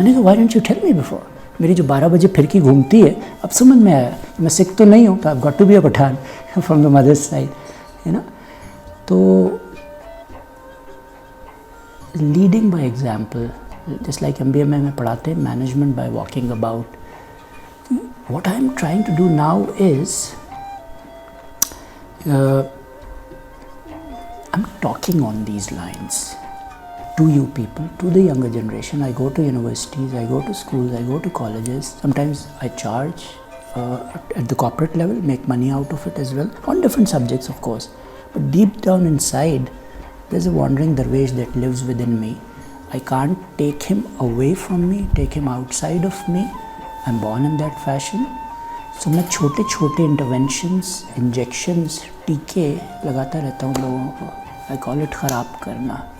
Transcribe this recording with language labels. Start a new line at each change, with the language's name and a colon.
Hindi: मैंने कहा
English: Why didn't you tell me before.
Hindi: मेरी जो 12 बजे फिरकी घूमती है अब समझ में आया, मैं सिख तो नहीं हूँ, तो
English: I got to be a Pathan from the mother's side,
Hindi: है ना। तो leading by example, just like MBA में पढ़ाते हैं
English: Management by walking about. What I am trying to do now is I'm talking on these lines to you people, to the younger generation. I go to universities, I go to schools, I go to colleges. Sometimes I charge at the corporate level, make money out of it as well, on different subjects of course. But deep down inside, there's a wandering Dervish that lives within me. I can't take him away from me, take him outside of me. I'm born in that fashion.
Hindi: So मैं छोटे छोटे interventions, injections, टीके लगाता रहता हूँ लोगों को।
English: I call it
Hindi: ख़राब करना।